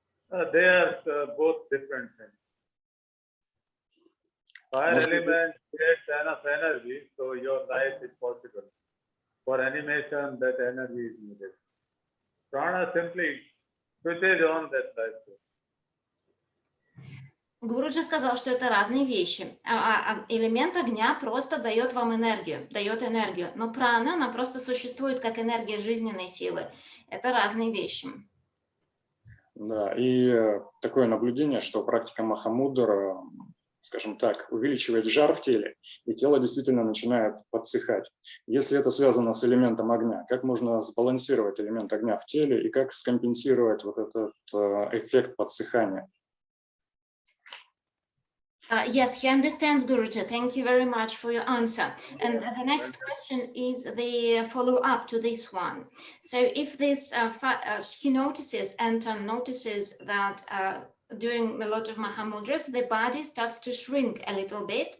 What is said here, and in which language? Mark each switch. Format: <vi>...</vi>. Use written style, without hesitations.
<en>They are both different things. Fire element creates enough energy, so your life is possible. For animation, that energy is needed. Prana simply switches on that light source.</en> <ru>Гуруджи сказал, что это разные вещи. Элемент огня просто дает вам энергию, дает энергию. Но прана, она просто существует как энергия жизненной силы. Это разные вещи. Да, и такое наблюдение, что практика Махамудра, скажем так, увеличивает жар в теле, и тело действительно начинает подсыхать. Если это связано с элементом огня, как можно сбалансировать элемент огня в теле и как скомпенсировать вот этот эффект подсыхания?</ru> <en>Yes, he understands, Guruji. Thank you very much for your answer. And the next question is the follow-up to this one. So if this, he notices, Anton notices that doing a lot of Mahamudras, the body starts to shrink a little bit.</en>